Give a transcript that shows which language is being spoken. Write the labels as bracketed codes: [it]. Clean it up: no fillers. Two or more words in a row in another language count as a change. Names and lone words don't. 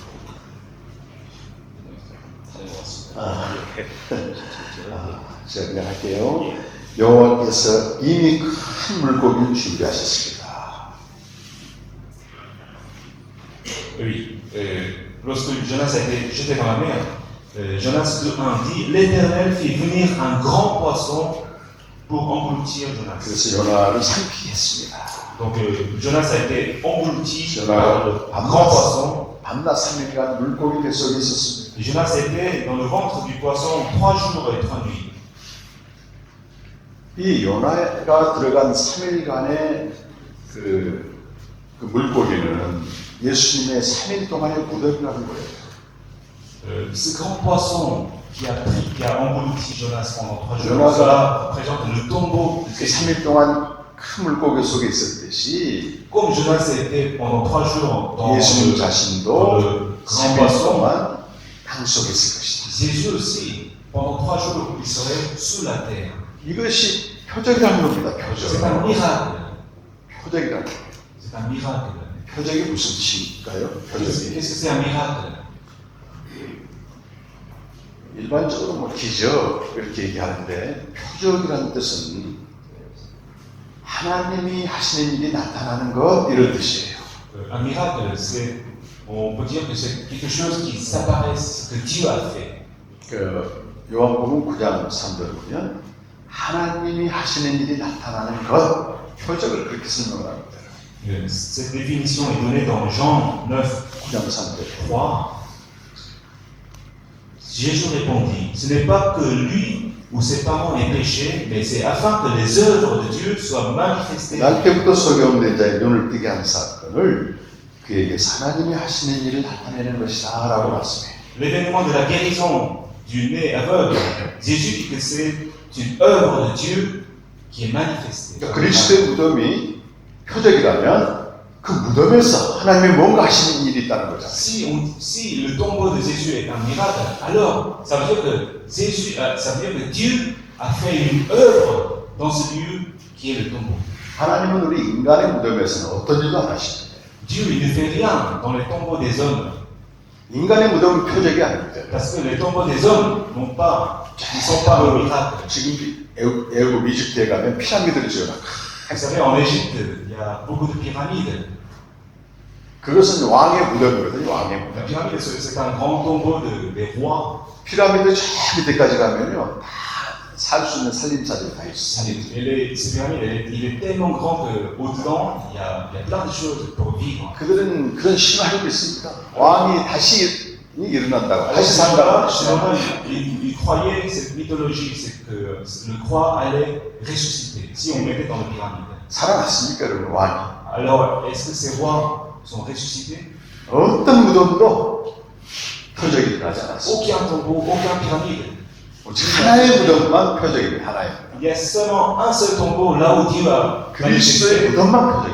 [ko] 제가 그냥 할게요. 여호와께서 이미 큰 물고기를 준비하셨습니다. [fr] Oui. Lorsque Jonas a été jeté dans la mer, Jonas 2.1 dit l'Éternel fit venir un grand poisson pour engloutir Jonas. [ko] 그래서 요나를 삼키게 했습니다. [fr] Donc Jonas a été englouti Jonas. par le grand poisson. [ko] 밤낮 3일간 물고기 뱃속에 있었습니다. [fr] Et Jonas était dans le ventre du poisson 3 jours et 3 nuits. [ko] 이 요나가 들어간 3일간의 그 물고기는 예수님의 3일 동안의 무덤이라는 거예요. [fr] Ce grand poisson qui a englouti Jonas pendant 3 jours, Jonas. cela représente le tombeau de [ko] 그 [fr] Jésus. [ko] 3일 동안 큰 물고기 속에 있었듯이 [fr] Comme Jonas était pendant 3 jours dans [ko] 예수님 [fr] le [ko] 자신도 [fr] grand [ko] 3일 [fr] poisson, [ko] 동안 땅 속에 있을 것이다. [fr] Jésus aussi, pendant 3 jours, il serait sous la terre. [ko] 이것이 표적이라는 겁니다. [fr] C'est un [ko] 표적. [fr] miracle. [ko] 표적이라는 거예요. [fr] C'est un miracle. [ko] 표적이 무슨 뜻일까요? 표적이. [fr] Qu'est-ce que c'est un miracle? [ko] 일반적으로 뭐 기적 이렇게 얘기하는데 표적이라는 뜻은 하나님이 하시는 일이 나타나는 것 이런 뜻이에요. [fr] Un miracle, c'est, on peut dire que c'est quelque chose qui s'apparaisse, que Dieu a fait. [ko] 그 요한복음 9장 3절을 보면 하나님이 하시는 일이 나타나는 것 표적을 그렇게 설명을 합니다. [fr] Cette définition est donnée dans Jean 9, [ko] 9장 3절. [fr] 3. Jésus répondit, ce n'est pas que lui ou ses parents aient péché, mais c'est afin que les œuvres de Dieu soient manifestées. [ko] 날 때부터 소경된 자의 눈을 뜨게 한 사건을 그에게 하나님이 하시는 일을 나타내는 것이다 라고 말씀해요. [fr] L'événement de la guérison du nez aveugle, Jésus dit que c'est une œuvre de Dieu qui est manifestée. [ko] 그러니까 그리스도의 무덤이 표적이라면 그 무덤에서 하나님이 뭔가 하시는 일이 있다는 거잖아요. [fr] Si le tombeau de Jésus est un miracle, alors ça veut dire que ça veut dire que Dieu a fait une œuvre dans ce lieu qui est le tombeau. [ko] 하나님은 우리 인간의 무덤에서는 어떤 일도 안 하시는데 [fr] Dieu il ne fait rien dans les tombeaux des hommes, [ko] 인간의 무덤은 표적이 아닙니다. [fr] parce que les tombeaux des hommes ne sont pas un miracle. [ko] 지금 애굽 이집트에 가면 피라미드를 지어놔. [fr] Vous savez, en Égypte, il y a beaucoup de pyramides. [ko] 그것은 왕의 무덤이거든요. 왕의 [fr] La [ko] 무덤. [fr] pyramide, c'est un grand tombeau des rois. [ko] 피라미드 저 밑에까지 가면요, 다 살 수 있는 살림살이 다 있어요. [fr] Et ces pyramides, il est tellement grand qu'au-dedans, il y a plein de choses pour vivre. [ko] 그들은 그런 신화를 믿습니다. 왕이 다시 일어난다고, [fr] Alors, [ko] 다시 [fr] ces gens-là, [ko] 산다고. [fr] ils croyaient cette mythologie, c'est que le roi allait ressusciter si on mettait dans les pyramides. [ko] 살아났습니까, 여러분, 왕이? [fr] Alors, est-ce que ces rois sont ressuscités? [ko] 어떤 무덤도 표적이 일어나지 않았어요. [fr] Aucun tombeau, aucun pyramide. [ko] 오직 하나의 무덤만 표적입니다. 하나의 무덤. [fr] Il y a seulement un seul tombeau là où Dieu a [ko] 그리스도의 [fr] manifesté. [ko] 무덤만 표적입니다.